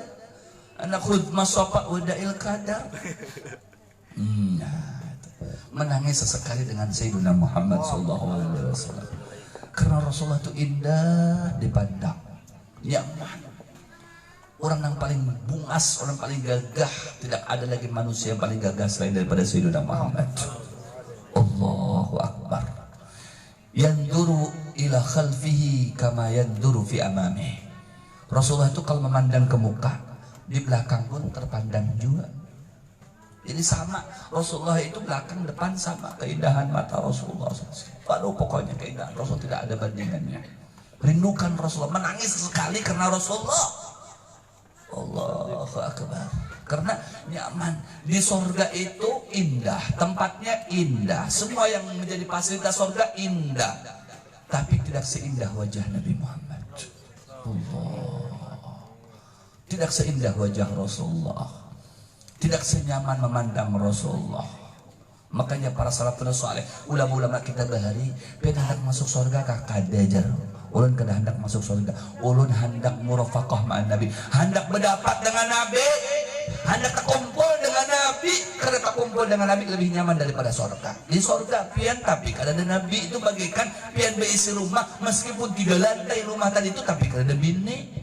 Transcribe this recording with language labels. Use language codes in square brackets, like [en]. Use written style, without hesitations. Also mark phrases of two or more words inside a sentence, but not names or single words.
[bjn] Anak khudmah sopak wadail kadar. Menangis sesekali dengan Sayyidina Muhammad SAW. Karena Rasulullah itu indah dipandang, nyaman. Orang yang paling bungas, orang paling gagah. Tidak ada lagi manusia yang paling gagah selain daripada Sayyidina Muhammad. [ar] Allahu Akbar. Yanduru ila khalfihi kama yanduru fi amamih. [bjn] Rasulullah itu kalau memandang ke muka, di belakang pun terpandang juga. Jadi sama, Rasulullah itu belakang depan sama keindahan mata Rasulullah. Waduh, pokoknya keindahan Rasul tidak ada bandingannya. Rindukan Rasulullah, menangis sekali karena Rasulullah. [ar] Allahu Akbar. [bjn] Karena nyaman. Di surga itu indah, tempatnya indah, semua yang menjadi fasilitas surga indah. Tapi tidak seindah wajah Nabi Muhammad. Allah. Tidak seindah wajah Rasulullah. Tidak senyaman memandang Rasulullah. Makanya para salafun saleh, ulama-ulama kita bahari, pen hendak masuk surga kakak dajar. Ulun kada hendak masuk surga. Ulun hendak [ar] murafaqah ma'an Nabi. [bjn] Hendak berdapat dengan Nabi. Hendak terkumpul dengan Nabi. Karena terkumpul dengan Nabi lebih nyaman daripada surga. Di surga pian tapi kada ada Nabi itu bagaikan pian berisi rumah meskipun 3 lantai rumah tadi itu tapi kada ada bini.